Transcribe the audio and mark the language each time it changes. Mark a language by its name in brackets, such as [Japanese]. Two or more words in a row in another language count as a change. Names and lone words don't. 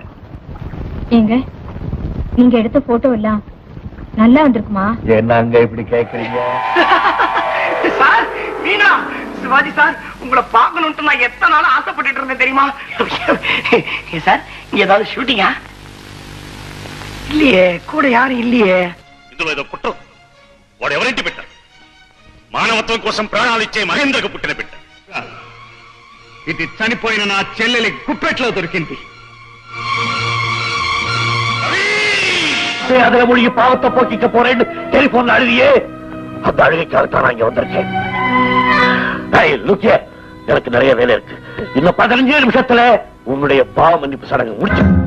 [Tamil] ஏங்க, நீங்க எடுத்த போட்டோ எல்லாம் நல்லா வந்திருக்குமா? என்னங்க இப்படி கேக்குறீங்க? சார், மீனா, சிவாஜி சார், உங்களை பார்க்கணும்னு நான் எத்தனை நாள் ஆசைப்பட்டு இருந்தேன் தெரியுமா? சார், இங்க ஏதாவது ஷூட்டிங்கா? இல்லையே, கூட யாரும் இல்லையே. [Telugu] ఇందులో ఏదో కుట్ర. వాడు ఎవరింటి బిడ్డ? మానవత్వం కోసం ప్రాణాలిచ్చే మహేంద్రకు పుట్టిన బిడ్డ. ఇది చనిపోయిన నా చెల్లెలి గుప్పెట్లో దొరికింది. [Tamil] அதுல மொழிக்கு பாவத்தை போக்கிக்க போறேன்னு டெலிபோன்ல அழுதியே, அந்த அழுகைக்காகத்தான் நான் இங்க வந்திருக்கேன். எனக்கு நிறைய வேலை இருக்கு. இன்னும் 15 நிமிஷத்துல உன்னுடைய பாவ மன்னிப்பு சடங்கு முடிச்சு.